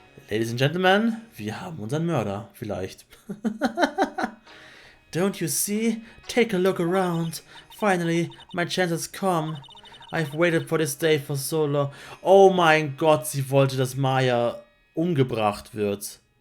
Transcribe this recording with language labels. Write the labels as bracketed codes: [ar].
[en] Ladies and gentlemen, [de] wir haben unseren Mörder, vielleicht. [en] Don't you see? Take a look around. Finally, my chance has come. I've waited for this day for so long. [de] Oh mein Gott, sie wollte, dass Maya umgebracht wird.